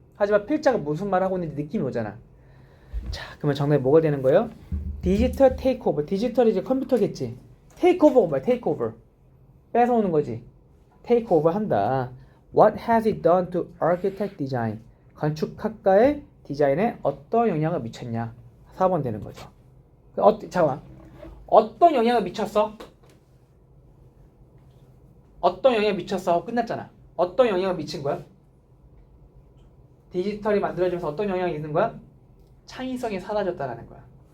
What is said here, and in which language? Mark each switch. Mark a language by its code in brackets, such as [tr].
[ko] 하지만 필자가 무슨 말 하고 있는지 느낌이 오잖아. 자, 그러면 정답이 뭐가 되는 거예요? 디지털 테이크오버. 디지털이 이제 컴퓨터겠지. 테이크오버가 뭐야? 테이크오버. 뺏어오는 거지. 테이크오버 한다. [en] What has it done to architect design? [ko] 건축학과의 디자인에 어떤 영향을 미쳤냐? 4번 되는 거죠. 잠깐만. 어떤 영향을 미쳤어? 어떤 영향을 미쳤어? 끝났잖아. 어떤 영향을 미친 거야? 디지털이 만들어지면서 어떤 영향이 있는 거야? 창의성이 사라졌다라는 거야.